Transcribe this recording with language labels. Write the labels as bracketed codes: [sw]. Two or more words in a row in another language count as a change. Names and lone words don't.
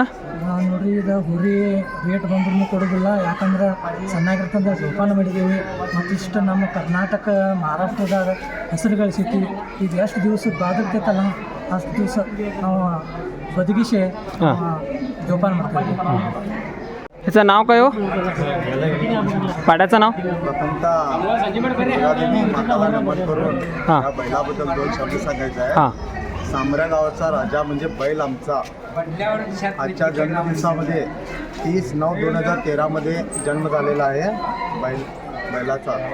[kn] ನೋಡ್ರಿ ಇದು ಹುರಿ ರೇಟ್ ಬಂದ್ರೂ ಕೊಡೋದಿಲ್ಲ, ಯಾಕಂದ್ರೆ ಚೆನ್ನಾಗಿರ್ತಂದ್ರೆ ಜೋಪಾನ ಮಾಡಿದ್ದೀವಿ. ಮತ್ತು ಇಷ್ಟು ನಮ್ಮ ಕರ್ನಾಟಕ ಮಹಾರಾಷ್ಟ್ರದಾಗ ಹೆಸರು ಗಳಿಸೈತಿ. ಇದು ಎಷ್ಟು ದಿವಸ ಬಾದಿರ್ತೈತಲ್ಲ ಅಷ್ಟು ದಿವಸ ನಾವು ಬದುಕಿಸಿ ಜೋಪಾನ ಮಾಡ್ತೀವಿ. [mr] ह्याचं नाव काय हो? पाड्याचं नाव? हां बैलाबद्दल 2 शब्द सांगायचं आहे. हां सांबऱ्या गावाचा राजा म्हणजे बैल आमचा. आजच्या जन्मदिवसामध्ये 30/9/2013 मध्ये जन्म झालेला आहे बैलाचा.